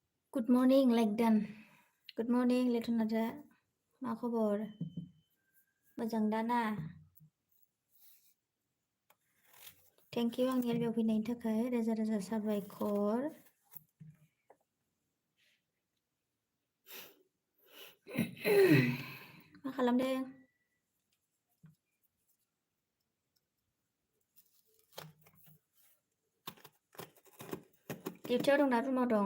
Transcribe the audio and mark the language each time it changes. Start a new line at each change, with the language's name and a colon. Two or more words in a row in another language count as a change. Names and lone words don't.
English: Good morning, Legdan. Good morning, Letonada.
Bodo: मा खबर? मोजां दा ना?
English: Thank you
Bodo: आंनि एलबियाव फैनायनि थाखाय रोजा रोजा साबायखर. मा खालामदों? डिउटियाव दं ना रुमाव दं?